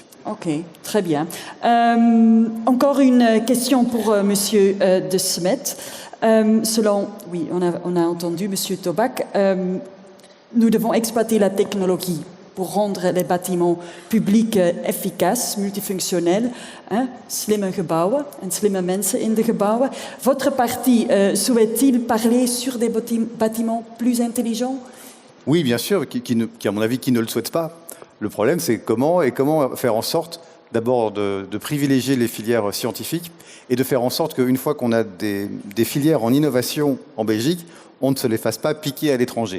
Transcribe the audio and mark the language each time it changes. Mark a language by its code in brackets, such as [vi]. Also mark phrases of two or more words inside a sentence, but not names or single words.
[fr] Ok, très bien. Encore une question pour Monsieur De Smet. On a entendu Monsieur Tobak. Nous devons exploiter la technologie pour rendre les bâtiments publics efficaces, [nl] multifunctionnels, slimme gebouwen en slimme mensen in de gebouwen. [fr] Votre parti souhaite-t-il parler sur des bâtiments plus intelligents? Oui, bien sûr, qui à mon avis, qui ne le souhaite pas. Le problème, c'est comment faire en sorte d'abord de privilégier les filières scientifiques et de faire en sorte qu'une fois qu'on a des filières en innovation en Belgique, on ne se les fasse pas piquer à l'étranger.